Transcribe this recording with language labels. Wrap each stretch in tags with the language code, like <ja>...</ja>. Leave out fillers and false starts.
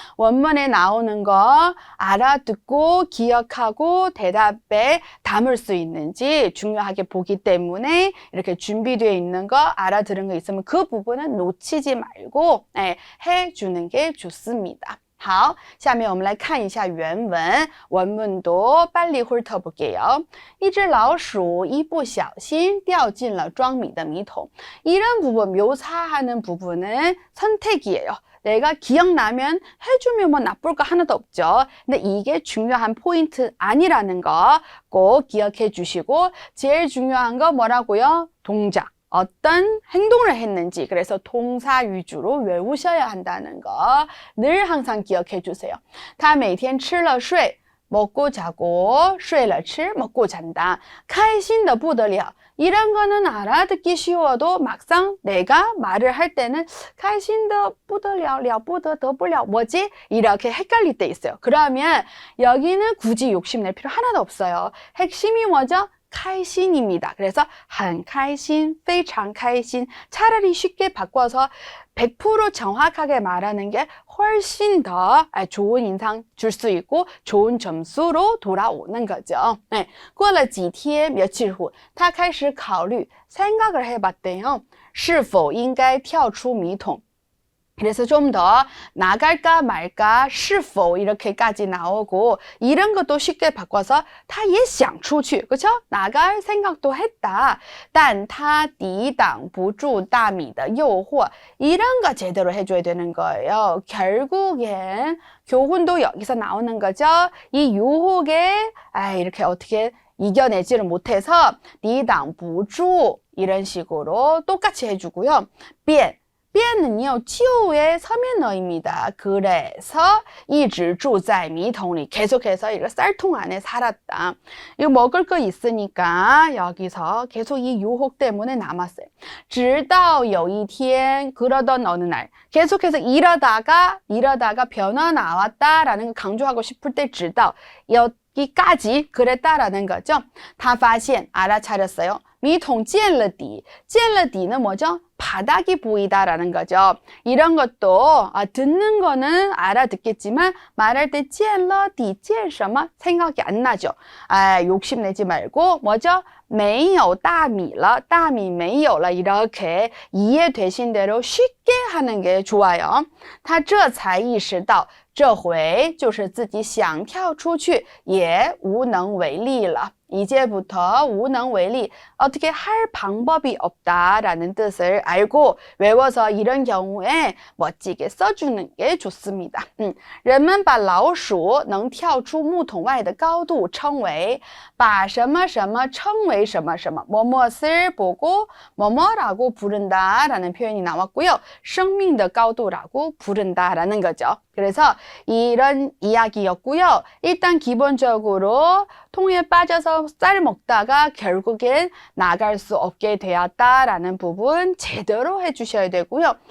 <ko>원문에 나오는 거 알아듣고 기억하고 대답에 담을 수 있는지 중요하게 보기 때문에 이렇게 준비되어 있는 거 알아들은 거 있으면 그 부분은 놓치지 말고 해주는 게 좋습니다.</ko> <zh>好，下面我们来看一下原文，文文都</zh> <ko>빨리 훑어볼게요.</ko> <zh>一只老鼠一不小心掉进了装米的米桶.</zh> <ko>이런 부분, 묘사하는 부분은 선택이에요. 내가 기억나면 해주면 뭐 나쁠 거 하나도 없죠. 근데 이게 중요한 포인트 아니라는 거 꼭 기억해 주시고 제일 중요한 거 뭐라고요? 동작. 어떤 행동을 했는지 그래서 동사 위주로 외우셔야 한다는 거 늘 항상 기억해 주세요.</ko> <zh>他每天吃了睡</zh> <ko>먹고 자고</ko> <zh>睡了吃</zh> <ko>먹고 잔다.</ko> <zh>开心的不得了.</zh> <ko>이런 거는 알아듣기 쉬워도 막상 내가 말을 할 때는</ko> <zh>开心的不得了了不得得不了</zh> <ko>뭐지? 이렇게 헷갈릴 때 있어요. 그러면 여기는 굳이 욕심낼 필요 하나도 없어요. 핵심이 뭐죠? 开心입니다.</ko> <zh>그래서 很开心, 非常开心.</zh> <ko>차라리 쉽게 바꿔서 100% 정확하게 말하는 게 훨씬 더 좋은 인상 줄 수 있고 좋은 점수로 돌아오는 거죠.</ko> <zh>过了几天,</zh> <ko>며칠 후,</ko> <zh>他开始考虑,</zh> <ko>생각을 해봤대요.</ko> <zh>是否应该跳出米桶?</zh> <ko>그래서 좀 더 나갈까 말까, 是否 이렇게까지 나오고 이런 것도 쉽게 바꿔서</ko> <zh>他也想出去,</zh> <ko>그렇죠? 나갈 생각도 했다.</ko> <zh>但他抵挡不住大米的诱惑.</zh> <ko>이런 거 제대로 해줘야 되는 거예요. 결국엔 교훈도 여기서 나오는 거죠. 이 유혹에 이렇게 어떻게 이겨내지를 못해서</ko> <zh>抵挡不住</zh> <ko>이런 식으로 똑같이 해주고요. 变 变은요, 치오의 서면어입니다. 그래서</ko> <zh>一直住在米桶里</zh> <ko>계속해서 이거 쌀통 안에 살았다. 이거 먹을 거 있으니까 여기서 계속 이 유혹 때문에 남았어요.</ko> <zh>直到有一天</zh> <ko>그러던 어느 날 계속해서 이러다가 변화 나왔다라는 거 강조하고 싶을 때 直到 여기까지 그랬다라는 거죠. 他发现 알아차렸어요.</ko> <zh>米桶见了底 见了底는</zh> <ko>뭐죠? 바닥이 보이다라는 거죠. 이런 것도 듣는 거는 알아듣겠지만 말할 때</ko> <zh>见了底见什么</zh> <ko>생각이 안 나죠. 욕심내지 말고 뭐죠?</ko> <zh>没有大米了, 大米没有了</zh> <ko>이렇게 이해되신 대로 쉽게 하는 게 좋아요.</ko> <zh>他这才意识到这回就是自己想跳出去也无能为力了.</zh> <ko>이제부터 우능외리 어떻게 할 방법이 없다라는 뜻을 알고 외워서 이런 경우에 멋지게 써주는 게 좋습니다.</ko> <zh>人们把老鼠能跳出木桶外的高度称为把什么什么称为什么什么</zh> <ko>뭐뭇을 보고 뭐뭐라고 부른다라는 표현이 나왔고요.</ko> <zh>生命的高度</zh> <ko>라고 부른다라는 거죠. 그래서 이런 이야기였고요. 일단 기본적으로 통에 빠져서 쌀 먹다가 결국엔 나갈 수 없게 되었다라는 부분 제대로 해주셔야 되고요.</ko>